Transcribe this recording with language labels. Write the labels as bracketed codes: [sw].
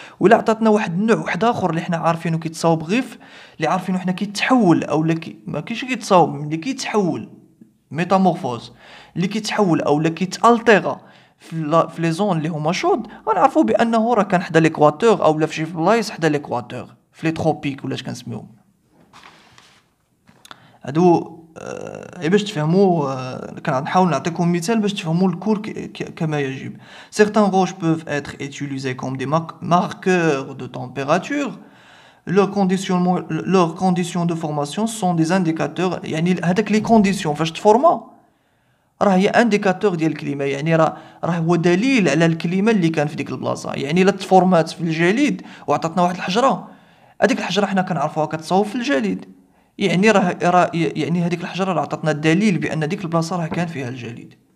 [ar] ولا عطاتنا واحد النوع واحد اخر اللي حنا عارفينه كيتصاوب غير اللي عارفينه حنا كيتحول او لا ما كاينش كيتصاوب، اللي كيتحول ميتامورفوز، اللي كيتحول او لا كيتالتيغا في لي زون اللي هما شود، غنعرفوا بانه راه كان حدا ليكواتور او لا في شي بلايص حدا ليكواتور في لي تروبيك ولا اش كنسميوهم. هادو باش تفهموا، كنحاول نعطيكم مثال باش تفهموا الكور كما يجب. [fr] Certains roches peuvent être utilisées comme des marqueurs de température. Leurs conditions de formation sont des indicateurs. [ar] يعني هذاك لي كونديسيون فاش تفورما راه هي انديكاتور ديال الكليمه، يعني راه هو دليل على الكليمه اللي كان في ديك البلاصه. يعني الا تفورمات في الجليد وعطاتنا واحد الحجره، هذيك الحجره حنا كنعرفوها كتصاوب في الجليد، يعني يعني هذيك الحجره راه عطاتنا الدليل بان ديك البلاصه راه كان فيها الجليد.